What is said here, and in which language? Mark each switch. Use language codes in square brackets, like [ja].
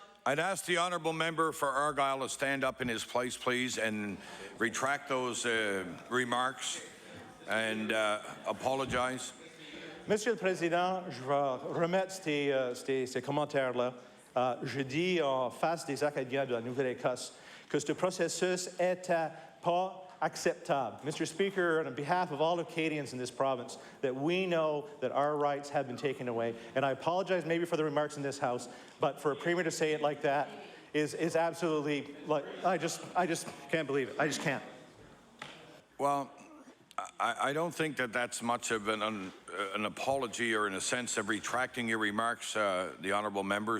[en] I'd ask the honourable member for Argyll to stand up in his place, please, and retract those remarks and apologize. [fr] Monsieur le Président, je vais remettre ces commentaires-là. Je dis en face des Acadiens de la Nouvelle-Écosse que ce processus n'était pas acceptable. [en] Mr. Speaker, on behalf of all Acadians in this province, that we know that our rights have been taken away. And I apologize maybe for the remarks in this House, but for a Premier to say it like that is absolutely, like, I just can't believe it. I just can't. Well, I don't think that that's much of an apology or in a sense of retracting your remarks, the honourable member.